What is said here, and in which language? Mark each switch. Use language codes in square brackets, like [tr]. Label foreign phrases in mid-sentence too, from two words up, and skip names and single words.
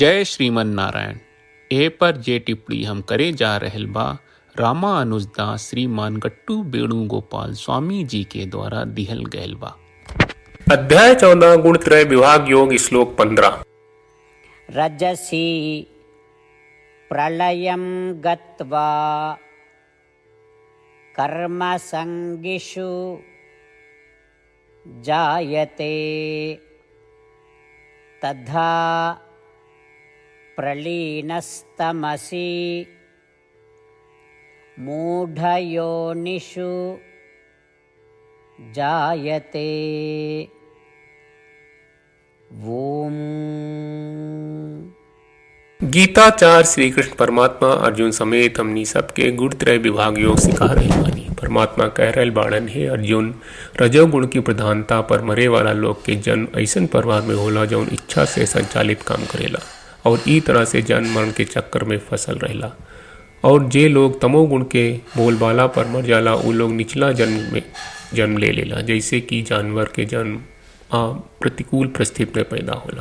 [bho] जय श्रीमन नारायण। ए पर जे टिप्पणी हम करे जा रहल बा रामानुजदास श्रीमान गट्टू वेणुगोपाल स्वामी जी के द्वारा दिहल गयल बा। अध्याय 14 गुणत्रय विभाग योग श्लोक 15। [sa] रजसी प्रलयं गत्वा कर्मसङ्गिषु जायते तथा प्रलीनस्तमसि मूढयोनिषु जायते। ओम। [bho] गीताचार्य श्री कृष्ण परमात्मा अर्जुन समेत हमनी सबके गुणत्रय विभाग योग सिखा रहे बानी। परमात्मा कह रहे बाड़न हे अर्जुन, रजोगुण की प्रधानता पर मरे वाला लोग के जन्म ऐसन परिवार में होला जौन इच्छा से संचालित काम करेला और ई तरह से जन्म मरण के चक्कर में फसल रहेला। और जे लोग तमोगुण के बोलबाला पर मर जाला उ लोग निचला जन्म में जन्म ले लेला, जैसे कि जानवर के जन्म प्रतिकूल परिस्थिति में पैदा होला।